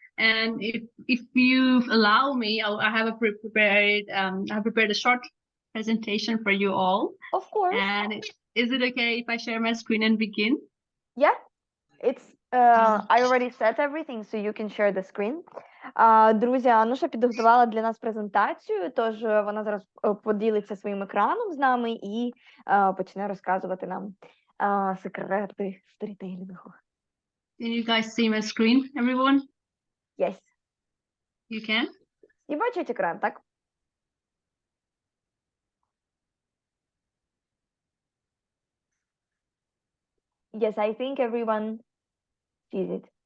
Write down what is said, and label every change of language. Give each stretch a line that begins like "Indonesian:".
English: And if you allow me, I have prepared a short presentation for you all. Of course. And is it okay if I share my screen and begin? Yeah, it's I already set everything, so you can share the screen.
Ukrainian: Друзі, Ануша підготувала для нас презентацію, тож вона зараз поділиться своїм екраном з нами і почне розказувати нам секрети сторітелінгу.
English: Can you guys see my screen, everyone? Yes. You can?
Ukrainian: І бачать екран, так?
English: Yes, I think everyone sees it.